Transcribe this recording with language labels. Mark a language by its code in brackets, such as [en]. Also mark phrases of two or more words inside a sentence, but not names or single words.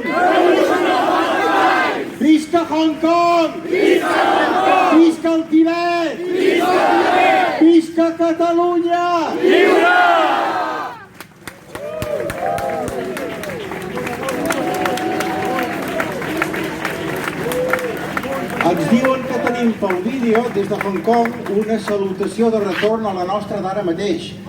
[en] Revolution of our time! [ca] Visca Hong Kong! Visca Hong Kong! Visca el Tibet! Visca el Tibet! Visca Catalunya! Viure! Ens diuen que tenim pel vídeo des de Hong Kong una salutació de retorn a la nostra d'ara mateix.